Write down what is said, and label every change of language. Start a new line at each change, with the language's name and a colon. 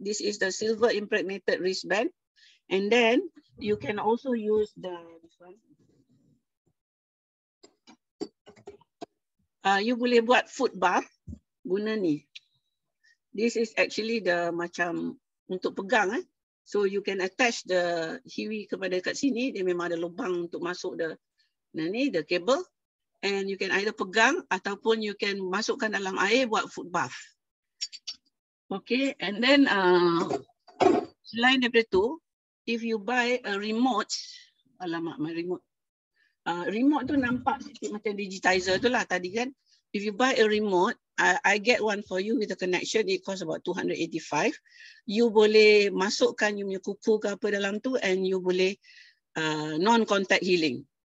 English: This is the silver impregnated wristband. And then you can also use this one.
Malay: You boleh buat foot bath guna ni.
English: This is actually the
Malay: macam untuk pegang.
English: So you can attach the hiwi kepada kat sini.
Malay: Dia memang ada lubang untuk masuk the cable.
English: And you can either pegang ataupun you can
Malay: masukkan dalam air buat
English: foot bath. Okay, and then
Malay: selain daripada tu,
English: if you buy a remote, alamak my remote.
Malay: Remote tu nampak macam digitizer tu lah tadi kan.
English: If you buy a remote, I get one for you with a connection. It costs about 285.
Malay: You boleh masukkan you punya kuku ke apa dalam tu and you boleh non-contact healing.